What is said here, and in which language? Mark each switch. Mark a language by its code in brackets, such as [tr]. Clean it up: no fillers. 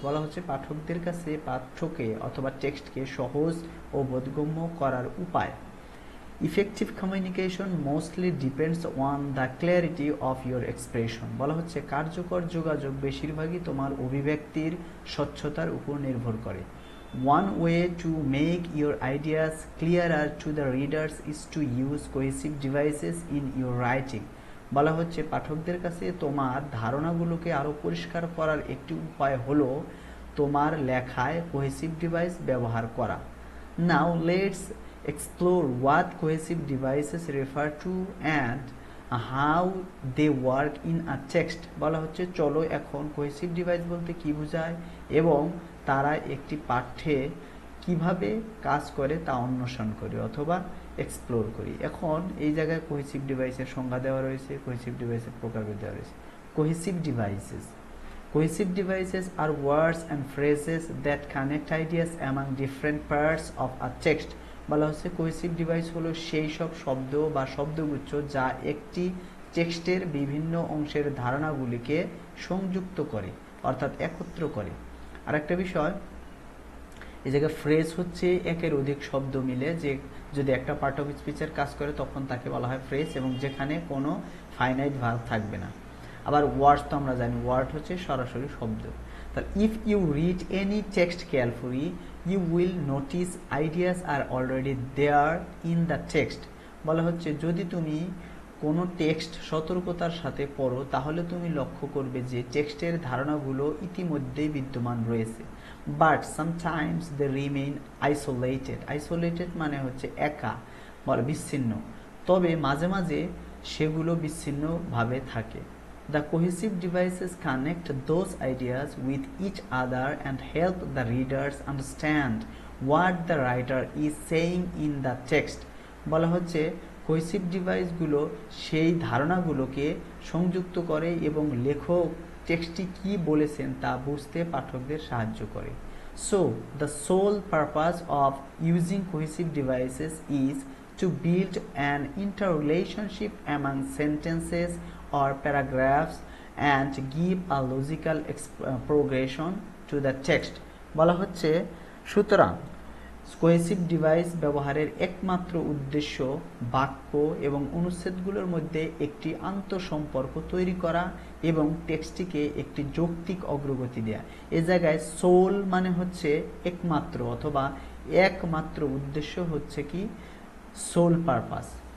[bn] বলা হচ্ছে পাঠকদের কাছে পাঠ্যকে অথবা টেক্সটকে সহজ ও বোধগম্য করার উপায়। [en] Effective communication mostly depends on the clarity of your expression. [bn] বলা হচ্ছে কার্যকর যোগাযোগ বেশিরভাগই তোমার অভিব্যক্তির স্বচ্ছতার উপর নির্ভর করে। [en] One way to make your ideas clearer to the readers is to use cohesive devices in your writing. [bn] বলা হচ্ছে পাঠকদের কাছে তোমার ধারণাগুলোকে আরও পরিষ্কার করার একটি উপায় হলো তোমার লেখায় কোহেসিভ ডিভাইস ব্যবহার করা। [en] Now let's explore what cohesive devices refer to and how they work in a text. [bn] বলা হচ্ছে চলো এখন কোহেসিভ ডিভাইস বলতে কি বোঝায় এবং তারা একটি পাঠ্যে কিভাবে কাজ করে তা অন্বেষণ করি অথবা এক্সপ্লোর করি। এখন এই জায়গায় কোহেসিভ ডিভাইসের সংজ্ঞা দেওয়া রয়েছে, কোহেসিভ ডিভাইসের প্রকারভেদ দেওয়া রয়েছে। [en] Cohesive devices Cohesive devices are words and phrases that connect ideas among different parts of a text. [bn] বলা হচ্ছে কোহেসিভ ডিভাইস হলো সেই সব শব্দ বা শব্দগুচ্ছ যা একটি টেক্সটের বিভিন্ন অংশের ধারণাগুলিকে সংযুক্ত করে, অর্থাৎ একত্র করে। আরেকটা বিষয়, এই জায়গায় ফ্রেজ হচ্ছে একের অধিক শব্দ মিলে যে যদি একটা পার্ট অফ স্পিচের কাজ করে তখন তাকে বলা হয় ফ্রেজ, এবং যেখানে কোনো ফাইনাইট ভার্ব থাকবে না। আবার ওয়ার্ডস তো আমরা জানি, ওয়ার্ড হচ্ছে সরাসরি শব্দ। তাহলে [en] If you read any text carefully you will notice ideas are already there in the text. [bn] বলা হচ্ছে যদি তুমি কোনো টেক্সট সতর্কতার সাথে পড়ো তাহলে তুমি লক্ষ্য করবে যে টেক্সটের ধারণাগুলো ইতিমধ্যেই বিদ্যমান রয়েছে। [en] But sometimes they remain isolated. [bn] Isolated মানে হচ্ছে একা, বলে বিচ্ছিন্ন, তবে মাঝে মাঝে সেগুলো বিচ্ছিন্নভাবে থাকে। [en] The cohesive devices connect those ideas with each other and help the readers understand what the writer is saying in the text. [bn] বলা হচ্ছে কোহেসিভ ডিভাইসগুলো সেই ধারণাগুলোকে সংযুক্ত করে এবং লেখক টেক্সটটি কী বলেছেন তা বুঝতে পাঠকদের সাহায্য করে। [en] So, the sole purpose of using cohesive devices is to build an interrelationship among sentences or paragraphs and give a logical progression to the text. [bn] বলা হচ্ছে সুতরাং কোহেসিভ ডিভাইস ব্যবহারের একমাত্র উদ্দেশ্য বাক্য এবং অনুচ্ছেদগুলোর মধ্যে একটি আন্তঃসম্পর্ক তৈরি করা এবং টেক্সটটিকে একটি যৌক্তিক অগ্রগতি দেয়া। এ জায়গায় সোল মানে হচ্ছে একমাত্র অথবা একমাত্র উদ্দেশ্য হচ্ছে কি সোল পারপাস।